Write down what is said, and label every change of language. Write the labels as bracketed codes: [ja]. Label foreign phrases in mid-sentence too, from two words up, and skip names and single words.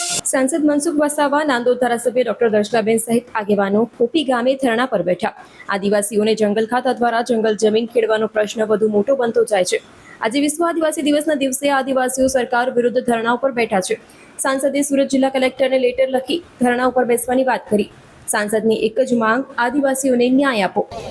[gu] સાંસદ મનસુખ વસાવા, નાંદોદ ધારાસભ્ય ડૉક્ટર દર્શનાબેન સહિત આગેવાનો કોપી ગામે ધરણા પર બેઠા। આદિવાસીઓને જંગલ ખાતા દ્વારા જંગલ જમીન ખેડવાનો પ્રશ્ન વધુ મોટો બનતો જાય છે। આજે વિશ્વ આદિવાસી દિવસના દિવસે આદિવાસીઓ સરકાર વિરુદ્ધ ધરણા ઉપર બેઠા છે। સાંસદે સુરત જિલ્લા કલેક્ટરને લેટર લખી ધરણા ઉપર બેસવાની વાત કરી। સાંસદની એક જ માંગ, આદિવાસીઓને ન્યાય આપો।